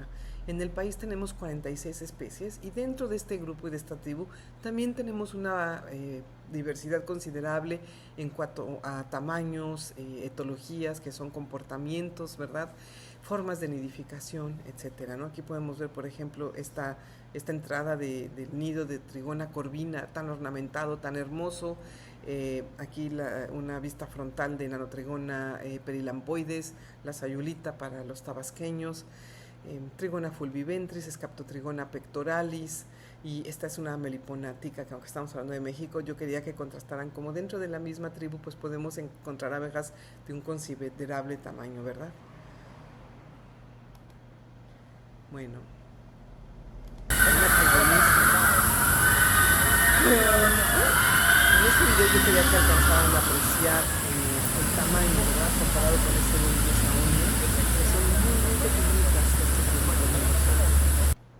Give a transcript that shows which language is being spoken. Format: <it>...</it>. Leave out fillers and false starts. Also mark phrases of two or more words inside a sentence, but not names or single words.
<es>En el país tenemos 46 especies y dentro de este grupo y de esta tribu también tenemos una diversidad considerable en cuanto a tamaños, etologías, que son comportamientos, ¿verdad?, formas de nidificación, etcétera, ¿no? Aquí podemos ver, por ejemplo, esta entrada del nido de Trigona corvina, tan ornamentado, tan hermoso. Aquí una vista frontal de Nanotrigona perilampoides, la sayulita para los tabasqueños, Trigona fulviventris, Scaptotrigona pectoralis, y esta es una melipona tica, que aunque estamos hablando de México, yo quería que contrastaran como dentro de la misma tribu pues podemos encontrar abejas de un considerable tamaño, ¿verdad? Bueno, en este video yo quería que alcanzaran a apreciar el tamaño, ¿verdad?, comparado con este de un dinosaurio, que son muy pequeñitas estos dinosaurios.</es>